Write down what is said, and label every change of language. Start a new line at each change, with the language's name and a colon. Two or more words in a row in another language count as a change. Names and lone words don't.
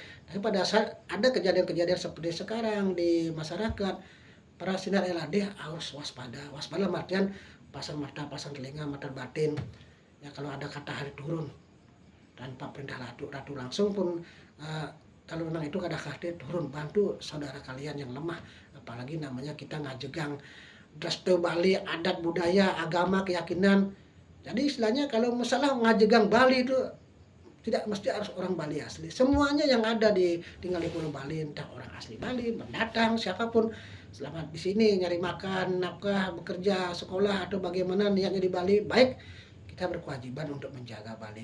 Indonesian: Tapi pada saat ada kejadian-kejadian seperti sekarang di masyarakat, para sinar LAD harus waspada. Waspada dalam artian pasang mata, pasang telinga, mata batin. Ya kalau ada kata hari turun tanpa perintah ratu langsung pun kalau memang itu ada kata turun bantu saudara kalian yang lemah. Apalagi namanya kita ngajegang Daste Bali, adat budaya, agama, keyakinan. Jadi istilahnya kalau masalah ngajegang Bali itu tidak mesti harus orang Bali asli. Semuanya yang ada tinggal di Pulau Bali, entah orang asli Bali, pendatang, siapapun selama di sini nyari makan, nafkah, bekerja, sekolah atau bagaimana niatnya di Bali, baik kita berkewajiban untuk menjaga Bali.